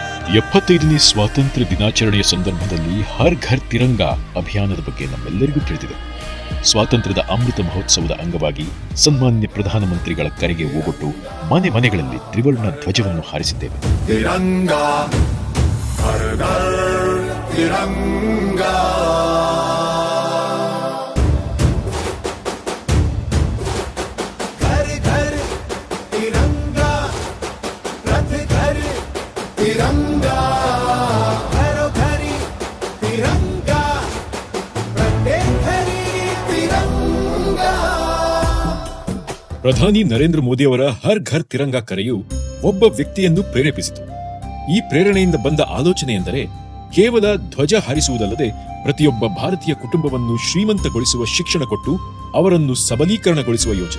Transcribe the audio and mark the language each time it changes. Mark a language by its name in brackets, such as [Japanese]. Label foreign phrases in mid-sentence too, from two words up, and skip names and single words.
[Kannada] 75ನೇ ಸ್ವಾತಂತ್ರ್ಯ ದಿನಾಚರಣೆಯ ಸಂದರ್ಭದಲ್ಲಿ ಹರ್ ಘರ್ ತಿರಂಗ ಅಭಿಯಾನದ ಬಗ್ಗೆ ನಮ್ಮೆಲ್ಲರಿಗೂ ತಿಳಿದಿದೆ. ಸ್ವಾತಂತ್ರ್ಯದ ಅಮೃತ ಮಹೋತ್ಸವದ ಅಂಗವಾಗಿ ಸನ್ಮಾನ್ಯ ಪ್ರಧಾನಮಂತ್ರಿಗಳ ಕರೆಗೆ ಓಗೊಟ್ಟು ಮನೆ ಮನೆಗಳಲ್ಲಿ ತ್ರಿವರ್ಣ ಧ್ವಜವನ್ನು ಹಾರಿಸಿದ್ದೇವೆ. ತಿರಂಗಾ ಹರ್ ಘರ್ ತಿರಂಗಾ. [Marathi] तिरंगा घरो घरी तिरंगा प्रत्येक घरी तिरंगा. [Kannada] ಪ್ರಧಾನಿ ನರೇಂದ್ರ ಮೋದಿ ಅವರ ಹರ್ ಘರ್ ತಿರಂಗ ಕರೆಯು ಒಬ್ಬ ವ್ಯಕ್ತಿಯನ್ನು ಪ್ರೇರೇಪಿಸಿತು. ಈ ಪ್ರೇರಣೆಯಿಂದ ಬಂದ ಆಲೋಚನೆ ಎಂದರೆ ಕೇವಲ ಧ್ವಜ ಹಾರಿಸುವುದಲ್ಲದೆ ಪ್ರತಿಯೊಬ್ಬ ಭಾರತೀಯ ಕುಟುಂಬವನ್ನು ಶ್ರೀಮಂತಗೊಳಿಸುವ ಶಿಕ್ಷಣ ಕೊಟ್ಟು ಅವರನ್ನು ಸಬಲೀಕರಣಗೊಳಿಸುವ ಯೋಜನೆ.